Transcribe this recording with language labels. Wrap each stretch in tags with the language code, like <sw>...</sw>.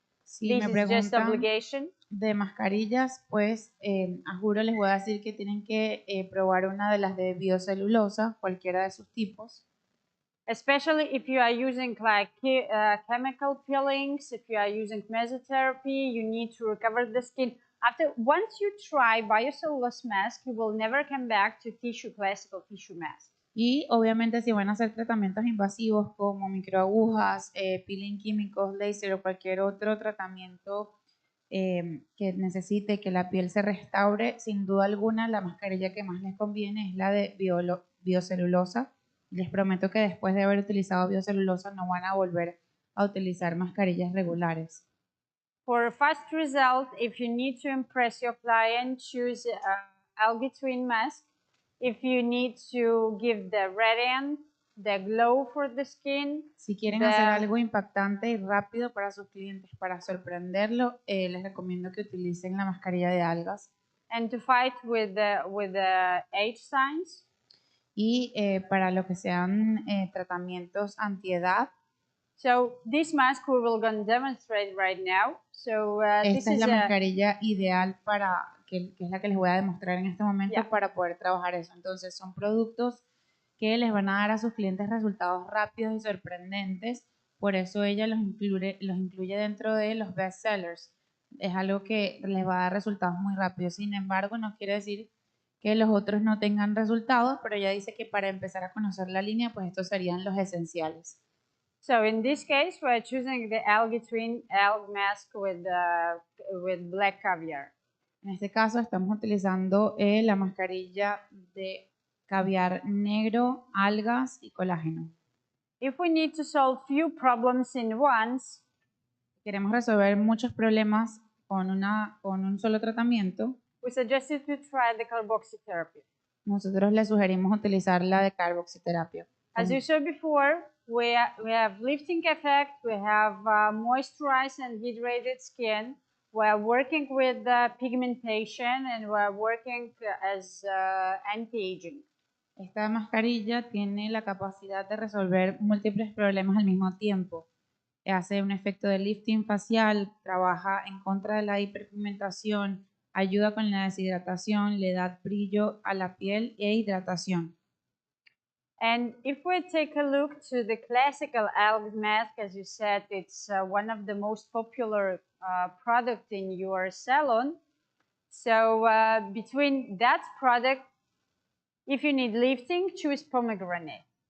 <es>Si</es> <en>This</en> <es>me</es> <en>is just</en> <es>preguntan</es> <en>obligation.</en> <es>de mascarillas, pues a juro les voy a decir que tienen que probar una de las de biocelulosa, cualquiera de sus tipos.</es> <en>Especially if you are using like chemical peelings, if you are using mesotherapy, you need to recover the skin. Once you try biocellulose mask, you will never come back to classical tissue mask.</en> <es>Y obviamente si van a hacer tratamientos invasivos como microagujas, peeling químicos, láser o cualquier otro tratamiento que necesite que la piel se restaure, sin duda alguna la mascarilla que más les conviene es la de biocelulosa. Les prometo que después de haber utilizado biocelulosa no van a volver a utilizar mascarillas regulares.</es> <en>For a fast result, if you need to impress your client, choose algae twin mask. If you need to give the radiant, the glow for the skin.</en> <es>Si quieren hacer algo impactante y rápido para sus clientes, para sorprenderlo, les recomiendo que utilicen la mascarilla de algas.</es> <en>And to fight with the age signs.</en> <es>Y para lo que sean tratamientos antiedad.</es> <en>So this mask we will going to demonstrate right now. So</en> <es>esta es la mascarilla ideal para que es la que les voy a demostrar en este momento para poder trabajar eso. Entonces son productos que les van a dar a sus clientes resultados rápidos y sorprendentes. Por eso ella los incluye dentro de los best sellers. Es algo que les va a dar resultados muy rápidos. Sin embargo, no quiere decir que los otros no tengan resultados, pero ella dice que para empezar a conocer la línea, pues estos serían los esenciales.</es> <en>So in this case, we're choosing the algae twin algae mask with black caviar.</en> <es>En este caso estamos utilizando la mascarilla de caviar negro, algas y colágeno.</es> <en>If we need to solve few problems in once,</en> <es>queremos resolver muchos problemas con un solo tratamiento,</es> <en>we suggest you to try the carboxytherapy.</en> <es>Nosotros le sugerimos utilizar la de carboxiterapia.</es> <en>As you saw before, we have lifting effect, we have moisturized and hydrated skin. We're working with pigmentation and we're working as anti-aging.</en> <es>Esta mascarilla tiene la capacidad de resolver múltiples problemas al mismo tiempo. Hace un efecto de lifting facial, trabaja en contra de la hiperpigmentación, ayuda con la deshidratación, le da brillo a la piel e hidratación.</es> <en>And if we take a look to the classical algae mask, as you said, it's one of the most popular product in your salon. So between that product, if you need lifting, choose pomegranate.</en>